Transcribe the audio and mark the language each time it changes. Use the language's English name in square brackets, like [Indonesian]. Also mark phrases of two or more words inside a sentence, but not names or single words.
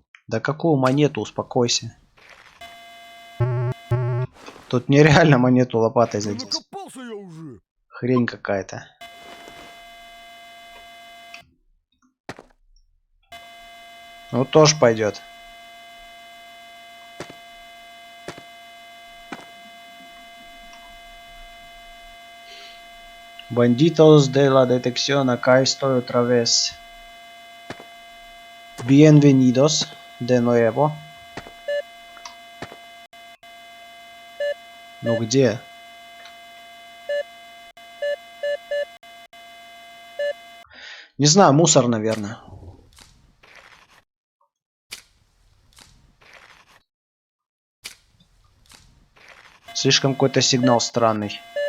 [Russian] Да какую монету, успокойся. Тут нереально монету лопатой Да задеть. накопался я уже. Хрень какая-то. Ну тоже пойдет. [Spanish] Banditos de la detección acá estoy otra vez. Bienvenidos de nuevo. [Russian] Ну где? Не знаю, мусор, наверное. Слишком какой-то сигнал странный.